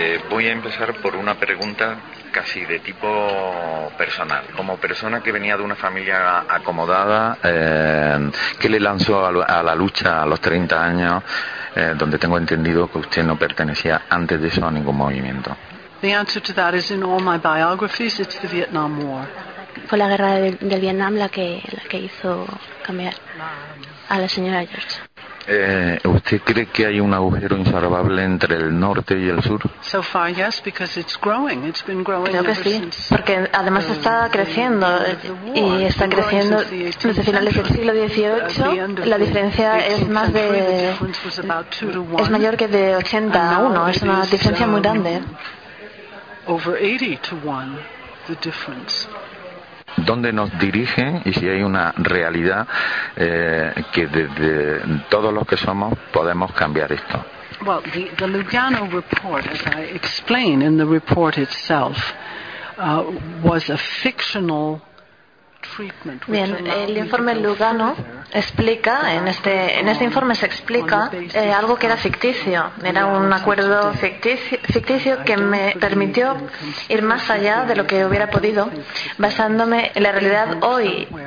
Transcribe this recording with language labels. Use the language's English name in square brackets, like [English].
[Spanish] Voy a empezar por una pregunta casi de tipo personal. Como persona que venía de una familia acomodada, ¿qué le lanzó a la lucha a los 30 años, donde tengo entendido que usted no pertenecía antes de eso a ningún movimiento? [English] The answer to that is in all my biographies, it's the Vietnam War. [Spanish] Fue la guerra del Vietnam la que hizo cambiar a la señora George. ¿Usted cree que hay un agujero insalvable entre el norte y el sur? [English] So far, yes, because it's growing. It's been growing. [Spanish] Creo que sí, porque además está creciendo y está creciendo desde finales del siglo XVIII. La diferencia es mayor que de 80 a 1. Es una diferencia muy grande. [English] Over 80 to 1, the difference. [Spanish] ¿Dónde nos dirigen y si hay una realidad que desde todos los que somos podemos cambiar esto? [English] Well, the Lugano report, as I explain in the report itself, was a fictional treatment. [Spanish] Bien, el informe Lugano explica, en este informe se explica algo que era ficticio. Era un acuerdo ficticio que me permitió ir más allá de lo que hubiera podido, basándome en la realidad hoy.